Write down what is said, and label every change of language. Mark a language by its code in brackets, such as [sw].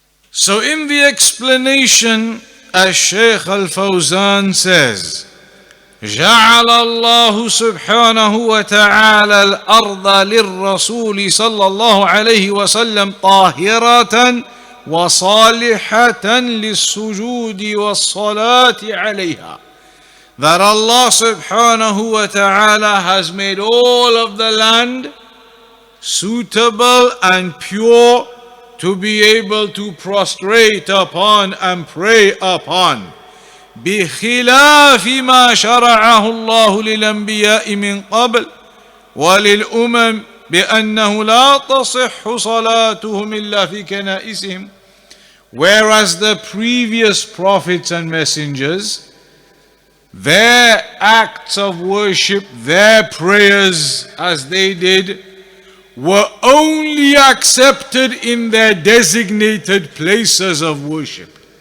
[en] So in the explanation, Shaykh Al-Fawzan says, [ar] جعل الله سبحانه وتعالى الأرض للرسول صلى الله عليه وسلم طاهرة وصالحة للسجود والصلاة عليها. [en] That Allah subhanahu wa ta'ala has made all of the land suitable and pure to be able to prostrate upon and pray upon. [ar] بخلاف ما شرعه الله للأنبياء من قبل وللأمم بأنه لا تصح صلاتهم إلا في كنائسهم. [en] Whereas the previous prophets and messengers, their acts of worship, their prayers as they did, were only accepted in their designated places of worship.